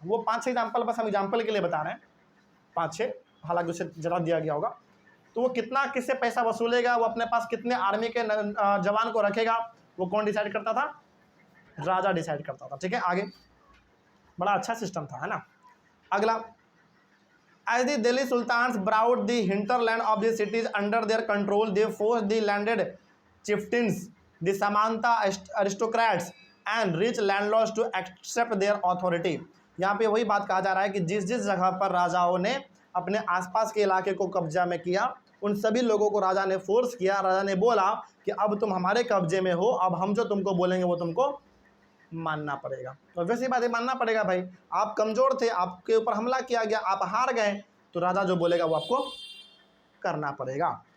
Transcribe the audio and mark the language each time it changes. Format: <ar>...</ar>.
<hi>वो 5-6 एग्जाम्पल बस हम एग्जाम्पल के लिए बता रहे हैं, 5-6, हालांकि उसे ज़्यादा दिया गया होगा। तो वो कितना किससे पैसा वसूलेगा, वो अपने पास कितने आर्मी के जवान को रखेगा, वो कौन डिसाइड करता था? राजा डिसाइड करता था। ठीक है, आगे, बड़ा अच्छा सिस्टम था, है ना।</hi> <en>अगला, as the Delhi Sultans brought the hinterland of the cities under their control, they forced the landed chieftains, the Samanta aristocrats and rich landlords to accept their authority।</en> <hi>यहाँ पे वही बात कहा जा रहा है कि जिस जिस जगह पर राजाओं ने अपने आसपास के इलाके को कब्जा में किया, उन सभी लोगों को राजा ने फोर्स किया। राजा ने बोला कि अब तुम हमारे कब्जे में हो, अब हम जो तुमको बोलेंगे वो तुमको मानना पड़ेगा। तो वैसी बात है, मानना पड़ेगा भाई। आप कमज़ोर थे, आपके ऊपर हमला किया गया, आप हार गए, तो राजा जो बोलेगा वो आपको करना पड़ेगा।</hi>